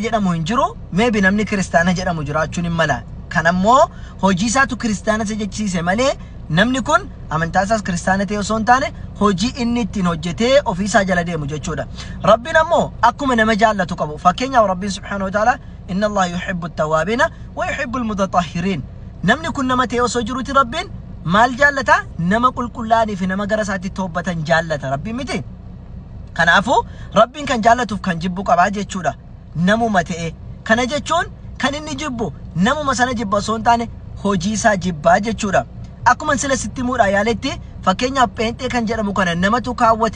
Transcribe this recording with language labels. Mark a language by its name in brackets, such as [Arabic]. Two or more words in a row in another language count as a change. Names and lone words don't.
[Oromo] jedhamu hin jiru meebi namni kiristaana jedhamu jiraachuun hin mala kanammoo hojii isaatu kiristaana jechiise malee namni kun amantaa isaas kiristaana ta'e osoo hin taane hojii inni ittiin hojjetee ofii isaa jala deemu jechuudha rabbiin ammoo akkuma nama jaallatu qabu fakkeenyaaf rabbiin [Arabic] سبحانه وتعالى إن الله يحب التوابين ويحب المتطهرين [Oromo] namni kun nama ta'e osoo jiruti rabbiin maal jaallata nama qulqullaa'anii fi nama gara isaatti toobatan jaallata rabbiin miti kanaafu rabbiin kan jaallatuuf kan jibbu qabaa jechuudha namuma ta'e kana jechuun kan inni jibbu namuma sana jibba osoo hin taane hojii isaa jibbaa jechuudha akkuma sila sitti muudha yaaletti fakkeenyaaf pheenxee kan jedhamu kana namatu kaawwate